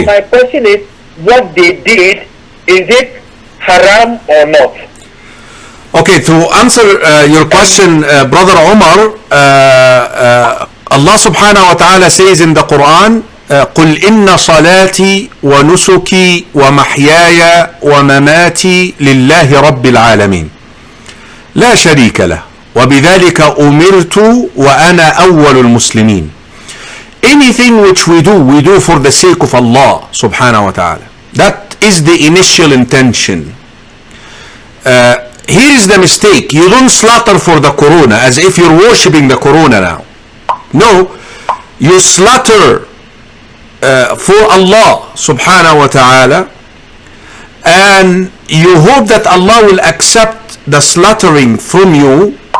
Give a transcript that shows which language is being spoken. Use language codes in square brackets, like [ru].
[en] So my question is, what they did, is it haram or not? Okay, to answer your question, Brother Omar, Allah subhanahu wa ta'ala says in the Quran, [ar] قل إن صلاتي ونسكي ومحياي ومماتي لله رب العالمين لا شريك له وبذلك أمرت وأنا أول المسلمين. [en] Anything which we do for the sake of Allah subhanahu wa ta'ala. That is the initial intention. Here is the mistake. You don't slaughter for the corona as if you're worshipping the corona now. No, you slaughter for Allah subhanahu wa ta'ala, and you hope that Allah will accept the slaughtering from you.